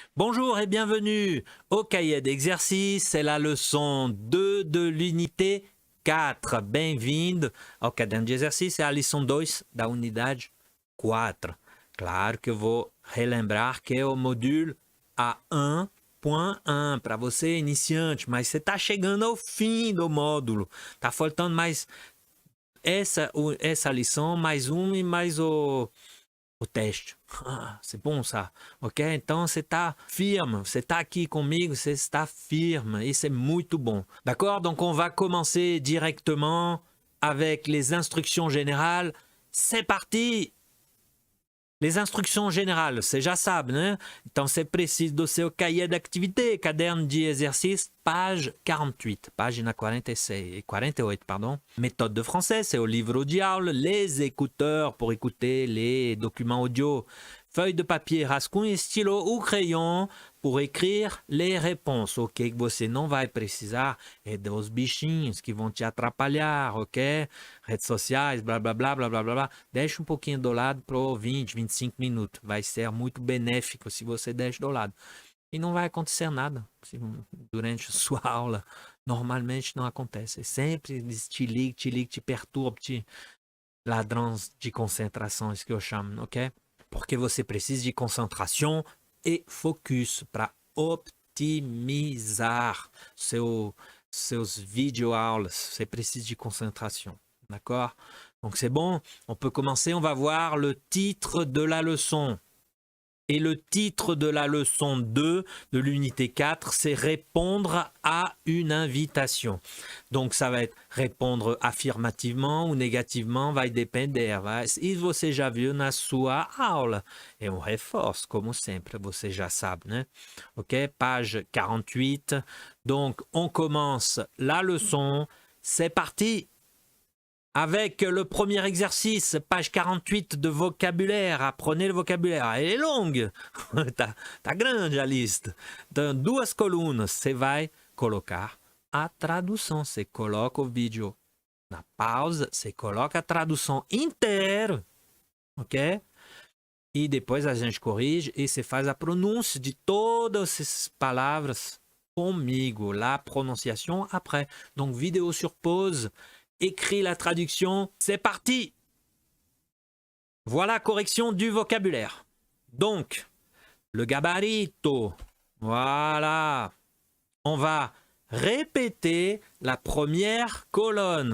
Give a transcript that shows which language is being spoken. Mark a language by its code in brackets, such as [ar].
[fr] Bonjour et bienvenue au cahier d'exercice, c'est la leçon 2 de l'unité 4. [pt] Bem-vindo ao caderno de exercício, é a lição 2 da unidade 4. Claro que eu vou relembrar que é o módulo A1.1 para você iniciante, mas você está chegando ao fim do módulo, está faltando mais essa lição, mais uma e mais o teste. [fr] C'est bon ça, [pt] ok? Então você está firme, você está aqui comigo, você está firme et c'est muito bon. [fr] D'accord? Donc on va commencer directement avec les instructions générales. C'est parti! Les instructions générales, [pt] você já sabe, né? Então você precisa do seu [fr] cahier d'activité, [pt] caderno de exercice, [fr] page 48, [pt] página 48, [fr] pardon. Méthode de français, c'est au livre de aula, les écouteurs pour écouter les documents audio, feuille de papier, rascunho, stylo ou crayon pour écrire les réponses. [pt] O que você não vai precisar é dos bichinhos que vão te atrapalhar, ok? Redes sociais, blá, blá, blá, blá, blá, blá, blá. Deixa um pouquinho do lado por 20, 25 minutos. Vai ser muito benéfico se você deixa do lado. E não vai acontecer nada durante a sua aula. Normalmente não acontece. Sempre te liga, te perturba, te ladrões de concentrações que eu chamo, ok? Porque você precisa de concentração e focus para optimizar seus videoaulas. Você precisa de concentration. [fr] D'accord? Donc c'est bon. On peut commencer. On va voir le titre de la leçon. Et le titre de la leçon 2 de l'unité 4, c'est répondre à une invitation. Donc, ça va être répondre affirmativement ou négativement, [pt] vai depender. E você já viu na sua aula. [fr] Et on reforce, [pt] como sempre, você já sabe, né? [fr] Ok, page 48. Donc, on commence la leçon. C'est parti! Avec le premier exercice, page 48 de vocabulaire. Apprenez le vocabulaire. Elle est longue. [pt] tá grande a lista. [fr] Dans [pt] duas colunas, você vai colocar a tradução. Você coloca o vídeo na pausa, você coloca a tradução inteira. Ok? E depois a gente corrige e você faz a pronúncia de todas essas palavras comigo. [fr] La prononciation après. Donc, vidéo sur pause. Écrit la traduction, c'est parti! Voilà, correction du vocabulaire. Donc, le gabarito, voilà. On va répéter la première colonne.